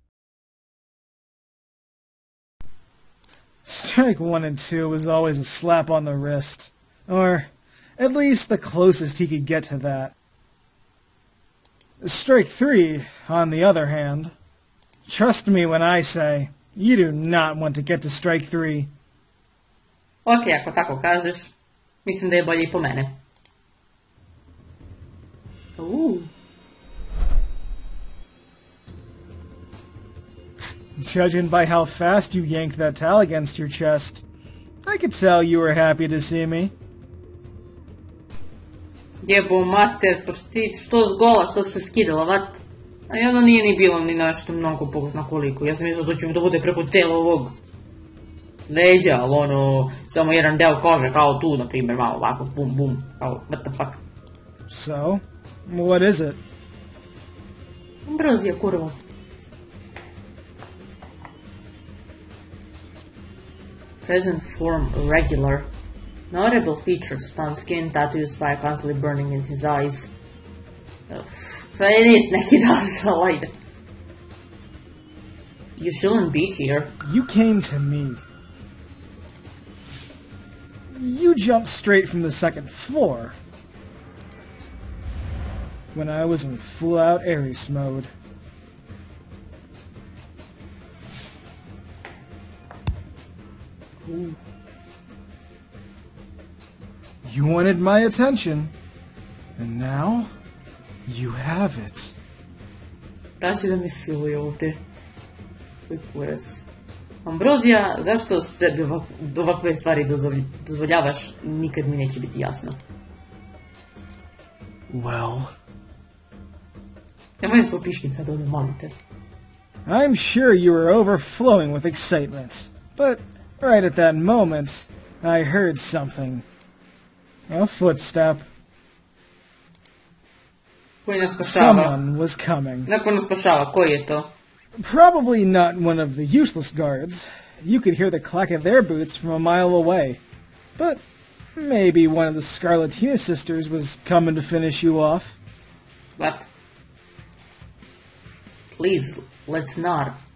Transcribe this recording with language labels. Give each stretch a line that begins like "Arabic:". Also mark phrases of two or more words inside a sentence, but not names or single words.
English: Strike 1 and 2 was always a slap on the wrist, or at least the closest he could get to that. Strike 3, on the other hand, trust me when I say, you do not want to get to Strike 3.
Bosnian: Ok, ako tako kažeš, mislim da je bolje i po mene.
English: Judging by how fast you yanked that towel against your chest, I could tell you were happy to see me.
Bosnian: Jebo mater, pa ti što zgola, što se skidala, vat? A ono nije ni bilo ni nešto mnogo, Bog zna koliko. Ja sam mislila da će mi da bude preko tela ovog leđa, ali ono, samo jedan deo kože, kao tu, na primjer, malo ovako, bum, bum, kao,
English: what the fuck. So, what is it? Ambrozija, kurva. Present form regular. Notable features: stunned skin, tattoos, fire constantly burning in his eyes.
Bosnian: Pa je nis neki dan, ajde.
English: You shouldn't be here. You came to me. You jumped straight from the second floor. When I was in full-out Ares mode. Ooh. You wanted my attention, and now you have it.
Bosnian: Da će da mi siluje ovdje. Koji kurac. Ambrozija, zašto sebi ovakve stvari dozvoljavaš, nikad mi neće biti jasno.
English: Well...
Bosnian: Nemoj se opiškim sad ovdje, molim te.
English: I'm sure you were overflowing with excitement, but right at that moment, I heard something. A footstep.
Bosnian: Koji nas spašava?
English: Someone was coming.
Bosnian: Neko nas spašava, koji je to?
English: Probably not one of the useless guards. You could hear the clack of their boots from a mile away. But maybe one of the Scarlatina sisters was coming to finish you off. What? Please, let's not.